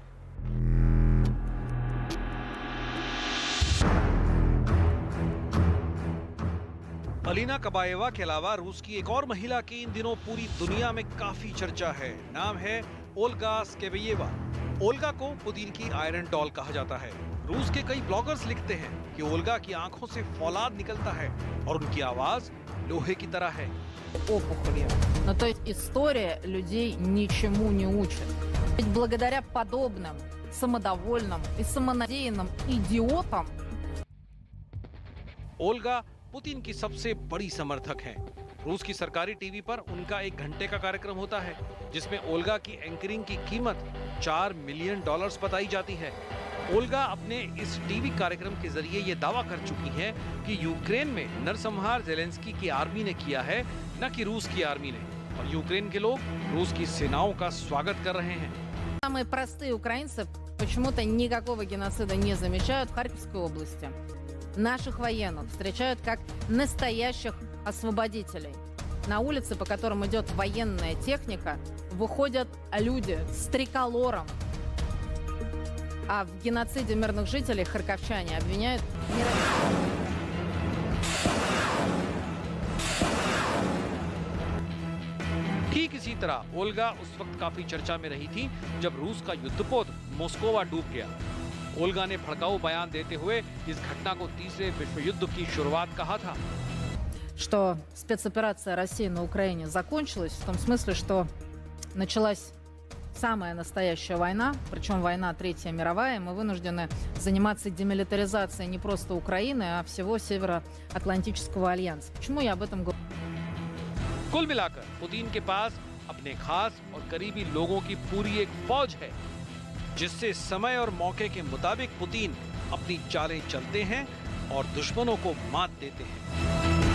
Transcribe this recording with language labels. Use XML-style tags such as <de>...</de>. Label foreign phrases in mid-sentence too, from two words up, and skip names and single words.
<hi>अलीना कबाएवा के अलावा रूस की एक और महिला की इन दिनों पूरी दुनिया में काफी चर्चा है। नाम है ओल्गा स्केबेयेवा। ओल्गा को पुतिन की</hi> <en>iron doll</en> <hi>कहा जाता है। रूस के कई ब्लॉगर्स लिखते हैं कि ओल्गा की आंखों से फौलाद निकलता है और उनकी आवाज लोहे की तरह है।</hi> <ru>Опухолью. Ну, то есть история людей ничему не учит. Ведь благодаря подобным самодовольным и самонадеянным идиотам</ru> <hi>ओल्गा पुतिन की सबसे बड़ी समर्थक हैं। रूस की सरकारी टीवी पर उनका 1 घंटे का कार्यक्रम होता है जिसमें ओल्गा की एंकरिंग की कीमत $4 मिलियन बताई जाती है। ओल्गा अपने इस टीवी कार्यक्रम के जरिए ये दावा कर चुकी हैं कि यूक्रेन में नरसंहार ज़ेलेंस्की की आर्मी ने किया है, न कि रूस की आर्मी ने, और यूक्रेन के लोग रूस की सेनाओं का स्वागत कर रहे हैं।</hi> <ru>самые простые украинцы почему-то никакого геноцида не замечают в Харьковской области. Наших военных встречают как настоящих освободителей. На улице, по которым идет военная техника, выходят люди с триколором. А в геноциде мирных жителей харьковчане обвиняют</ru> <hi>ठीक इसी तरह ओल्गा उस वक्त काफी चर्चा में रही थी जब रूस का युद्धपोत मोस्कोवा डूब गया। ओल्गा ने भड़काऊ बयान देते हुए इस घटना को तीसरे विश्व युद्ध की शुरुआत कहा था।</hi> <ru>что спецоперация России на Украине закончилась в том смысле, что началась самая настоящая война, причем война Третья мировая, и мы вынуждены заниматься демилитаризацией не просто Украины, а всего Североатлантического альянса. Почему я об этом говорю?</ru> <hi>कुल मिलाकर पुतिन के पास अपने खास और करीबी लोगों की पूरी एक फौज है। जिससे समय और मौके के मुताबिक पुतिन अपनी चालें चलते हैं और दुश्मनों को मात देते हैं।</hi>